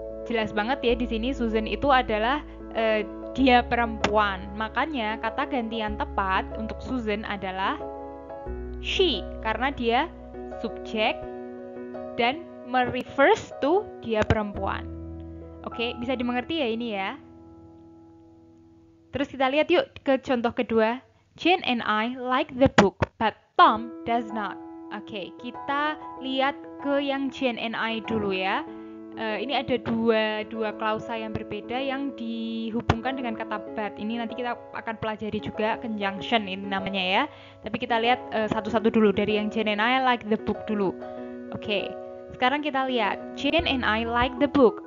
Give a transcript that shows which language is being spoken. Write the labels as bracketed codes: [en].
[id] Jelas banget ya di sini Susan itu adalah dia perempuan. Makanya kata gantian tepat untuk Susan adalah she, karena dia subjek dan merefers to dia perempuan. Oke, bisa dimengerti ya ini ya. Terus kita lihat yuk ke contoh kedua. [en] Jane and I like the book, but Tom does not. [id] Oke, kita lihat ke yang Jane and I dulu ya. Ini ada dua klausa yang berbeda yang dihubungkan dengan kata but. Ini nanti kita akan pelajari juga conjunction ini namanya ya. Tapi kita lihat satu-satu dulu dari yang [en] Jane and I like the book [id] dulu. Oke, sekarang kita lihat [en] Jane and I like the book.